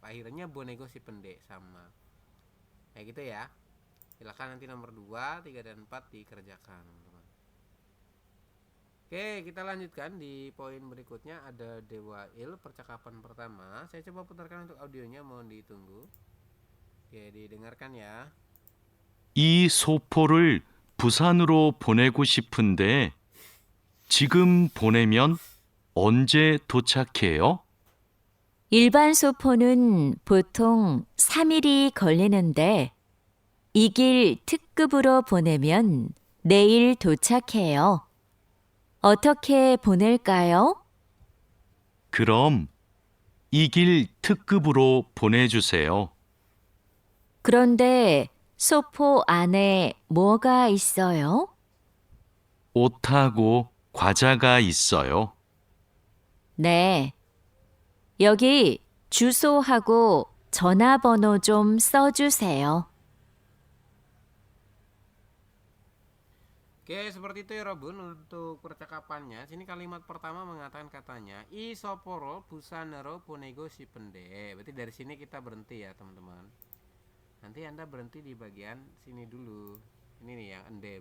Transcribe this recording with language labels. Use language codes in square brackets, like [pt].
[id] Akhirnya bonego si pende sama. Kayak gitu ya. Silakan nanti nomor 2, 3 dan 4 dikerjakan, teman-teman. Oke, kita lanjutkan di poin berikutnya. Ada Dewa Il, percakapan pertama. Saya coba putarkan untuk audionya, mohon ditunggu. Oke, didengarkan ya. [ko] 이 소포를 부산으로 보내고 싶은데 지금 보내면 언제 도착해요? 일반 소포는 보통 3일이 걸리는데 이 길 특급으로 보내면 내일 도착해요. 어떻게 보낼까요? 그럼 이 길 특급으로 보내주세요. 그런데 소포 안에 뭐가 있어요? 옷하고 과자가 있어요. 네. 여기 주소하고 전화번호 좀 써주세요. [id] Oke, seperti itu ya Robun untuk percakapannya. Sini kalimat pertama mengatakan katanya isoporo busanero ponego si pende. Berarti dari sini kita berhenti ya teman-teman. Nanti Anda berhenti di bagian sini dulu. Ini nih yang ende.